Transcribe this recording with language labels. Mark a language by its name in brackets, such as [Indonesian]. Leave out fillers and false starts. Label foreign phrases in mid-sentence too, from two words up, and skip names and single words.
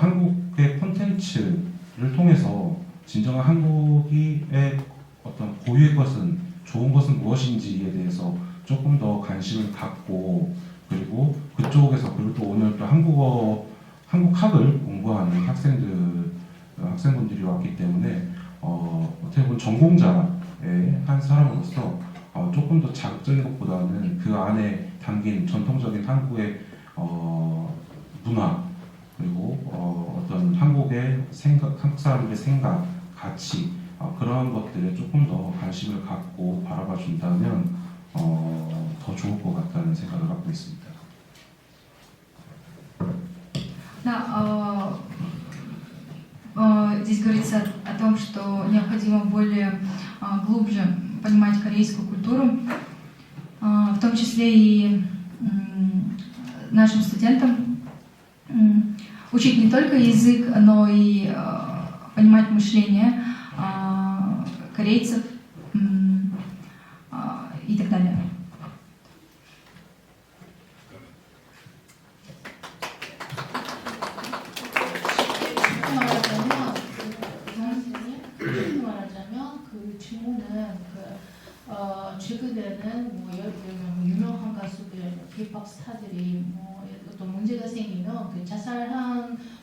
[Korean] 한국의 콘텐츠를 통해서 진정한 한국의 어떤 고유의 것은 좋은 것은 무엇인지에 대해서 조금 더 관심을 갖고 그리고 그쪽에서 그리고 또 오늘 또 한국학을 공부하는 학생분들이 왔기 때문에 어떻게 보면 전공자의 한 사람으로서 조금 더 자극적인 것보다는 그 안에 담긴 전통적인 한국의 문화 그리고 어떤 한국의 생각, 한국 사람들의 생각, 가치 그런 것들에 조금 더 관심을 갖고 바라봐 준다면 더 좋을 것 같다는 생각을 갖고 있습니다. [Russian] Да, здесь говорится о том, что необходимо более глубже понимать корейскую культуру, в том числе и нашим студентам учить не только язык, но и понимать мышление корейцев и так далее. [Korean] 말하자면 그 질문은 최근에는 뭐 예를 들면 유명한 가수들, K-pop 스타들이 뭐 어떤 문제가 생기면 그 자살한